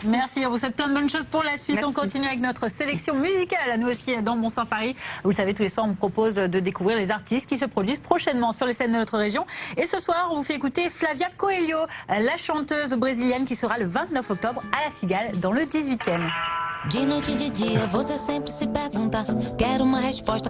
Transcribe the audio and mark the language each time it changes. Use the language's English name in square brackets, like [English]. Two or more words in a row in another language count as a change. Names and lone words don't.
[French] Merci, on vous souhaite plein de bonnes choses pour la suite. On continue avec notre sélection musicale, nous aussi dans Bonsoir Paris. Vous le savez, tous les soirs on vous propose de découvrir les artistes qui se produisent prochainement sur les scènes de notre région. Et ce soir, on vous fait écouter Flavia Coelho, la chanteuse brésilienne qui sera le 29 octobre à La Cigale dans le 18e. [Portuguese] De noite e de dia, você sempre se pergunta, quero uma resposta.